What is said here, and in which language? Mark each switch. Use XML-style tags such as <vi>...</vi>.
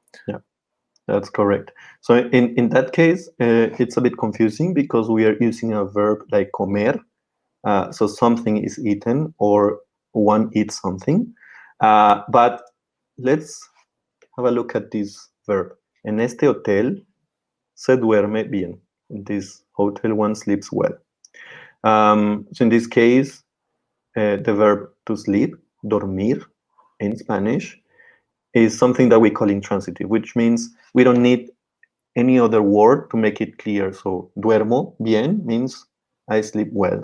<en>Yeah, that's correct. So in that case, it's a bit confusing because we are using a verb like comer. So something is eaten or one eats something. But let's have a look at this verb.</en> <es>En este hotel se duerme bien.</es> <en>In this hotel, one sleeps well. So in this case, the verb to sleep, dormir, in Spanish, is something that we call intransitive, which means we don't need any other word to make it clear. So</en> <es>duermo bien</es> <en>means I sleep well.</en>